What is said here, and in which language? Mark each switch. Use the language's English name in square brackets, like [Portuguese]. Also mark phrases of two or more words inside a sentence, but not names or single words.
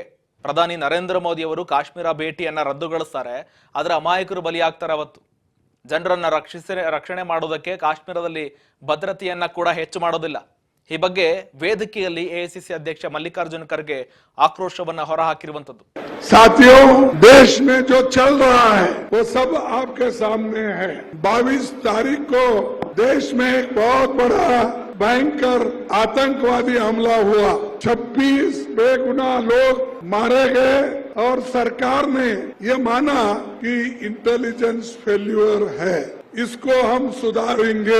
[Kannada] ಪ್ರಧಾನಿ ನರೇಂದ್ರ ಮೋದಿ ಅವರು ಕಾಶ್ಮೀರ ಭೇಟಿಯನ್ನ ರದ್ದುಗೊಳಿಸ್ತಾರೆ, ಆದ್ರೆ ಅಮಾಯಕರು ಬಲಿಯಾಗ್ತಾರೆ. ಅವತ್ತು ಜನರನ್ನ ರಕ್ಷಣೆ ಮಾಡೋದಕ್ಕೆ ಕಾಶ್ಮೀರದಲ್ಲಿ ಭದ್ರತೆಯನ್ನ ಕೂಡ ಹೆಚ್ಚು ಮಾಡೋದಿಲ್ಲ. ಈ ಬಗ್ಗೆ ವೇದಿಕೆಯಲ್ಲಿ ಎಐಸಿಸಿ ಅಧ್ಯಕ್ಷ ಮಲ್ಲಿಕಾರ್ಜುನ ಖರ್ಗೆ ಆಕ್ರೋಶವನ್ನ ಹೊರಹಾಕಿರುವಂತದ್ದು. [Hindi] साथियों, देश में जो चल रहा है वो सब आपके सामने है। 22 तारीख को देश में एक बहुत बड़ा भयंकर आतंकवादी हमला हुआ। 26 बेगुनाह लोग मारे गए और सरकार ने ये माना कि [English] intelligence failure [Hindi] है, इसको हम सुधारेंगे।